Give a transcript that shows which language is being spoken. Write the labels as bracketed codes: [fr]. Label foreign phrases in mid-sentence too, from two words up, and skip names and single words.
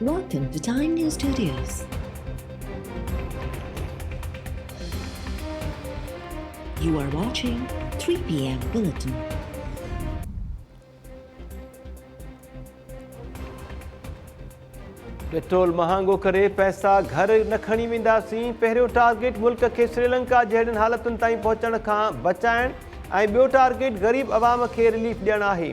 [en] Welcome to Time News Studios. You are watching 3 p.m. Bulletin. [sd] पेट्रोल महांगो करे पैसा घर न खणी वेंदासीं। पहिरियों टारगेट मुल्क के श्रीलंका जहिड़ियुनि हालतुनि ताईं पहुचण खां बचाइण ऐं ॿियो टारगेट ग़रीब अवाम खे रिलीफ ॾियणु आहे।